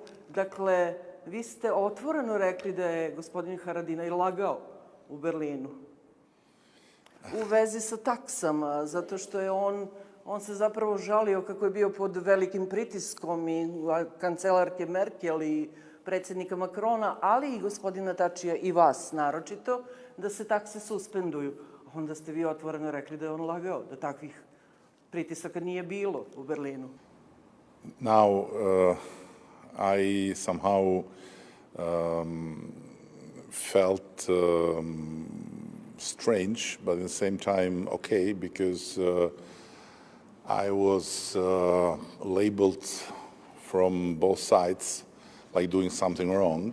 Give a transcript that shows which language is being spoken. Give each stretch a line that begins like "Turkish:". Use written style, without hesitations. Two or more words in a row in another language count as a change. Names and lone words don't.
Serbian: Dakle, vi ste otvoreno rekli da je gospodin Haradinaj lagao u Berlinu u vezi sa taksama, zato što je on se zapravo žalio kako je bio pod velikim pritiskom i kancelarke Merkel i predsjednika Makrona, ali i gospodina Tačija i vas naročito, da se takse suspenduju. Onda ste vi otvoreno rekli da je on lagao, da takvih pritisaka nije bilo u Berlinu.
English: Now, I somehow felt strange, but at the same time okay, because I was labeled from both sides like doing something wrong.